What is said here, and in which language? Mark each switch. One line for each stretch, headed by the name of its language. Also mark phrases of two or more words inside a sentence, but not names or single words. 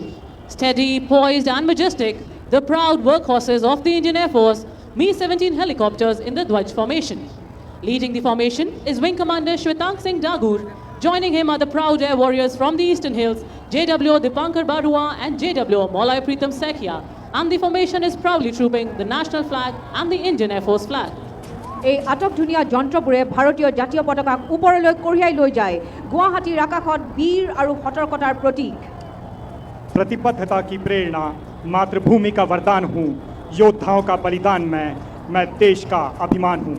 English: Steady, poised and majestic, the proud workhorses of the Indian Air Force, Mi-17 helicopters in the Dwaj formation. Leading the formation is Wing Commander Shwetank Singh Dagur. Joining him are the proud air warriors from the Eastern Hills, JW Dipankar Barua and JW Molai Pritam Sekhia. And the formation is proudly trooping the national flag and the Indian Air Force flag.
Assamese: এই আটক ধুনীয়া যন্ত্ৰবোৰে ভাৰতীয় জাতীয় পতাকাক ওপৰলৈ কঢ়িয়াই লৈ যায়। গুৱাহাটীৰ আকাশত বীৰ আৰু সতৰ্কতাৰ প্ৰতীক।
Hindi: प्रतिबद्धता की प्रेरणा, मातृभूमि का वरदान हूँ, योद्धाओं का बलिदान मैं देश का अभिमान हूँ।